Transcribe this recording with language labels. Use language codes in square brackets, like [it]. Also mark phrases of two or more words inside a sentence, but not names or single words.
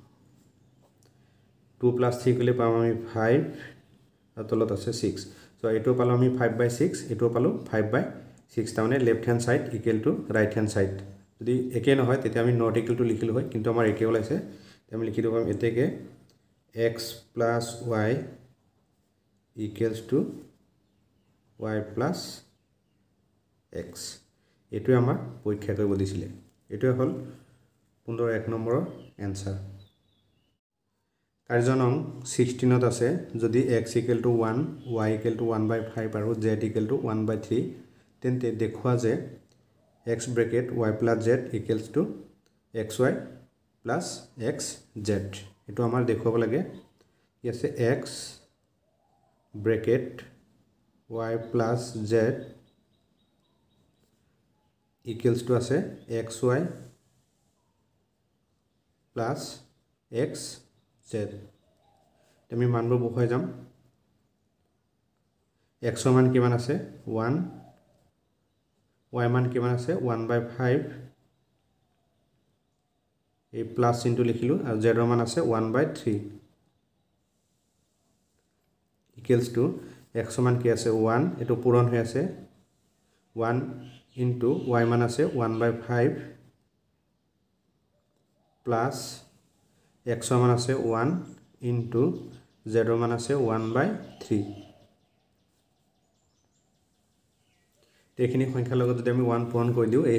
[as] 2 প্লাস 3 কৰিলে পাম আমি 5 আৰু তলত আছে 6 সো এটো পালো আমি 5/6 এটো পালো 5/6 তাৰমানে [en] left hand side equal to right hand side [as] যদি একে নহয় তেতিয়া আমি [en] not equal to [as] লিখিলো হয় কিন্তু আমাৰ একে ওলাইছে আমি লিখি দিম এতেকে [en] x plus y equals to y plus x [as] এটো আমাৰ পৰীক্ষা কৰিব দিছিলে এটো হ'ল 15 নম্বৰৰ आंसर কাৰ্য নং 16ত আছে যদি x = 1 y = 1/5 আৰু z = 1/3 তেন্তে দেখুৱা যে [en] x bracket y plus z equals to xy plus xz [as] এটো আমাৰ দেখুৱাব লাগে কি আছে [en] x bracket y plus z equals to [as] আছে [en] xy plus xz [as] আমি মানবোৰ বহাই যাম x মান কিমান আছে 1 y মান কিমান আছে 1/5 এই প্লাস চিনটো লিখিলো আৰু z ৰ মান আছে 1/3 [en] equals to [as] x মান কি আছে 1 এটো পূৰণ হৈ আছে 1 into y মান আছে 1/5 plus x মান আছে 1 into z ৰ মান আছে 1/3 এইখিনি সংখ্যাৰ লগত যদি আমি 1 পূৰণ কৰি দিও এই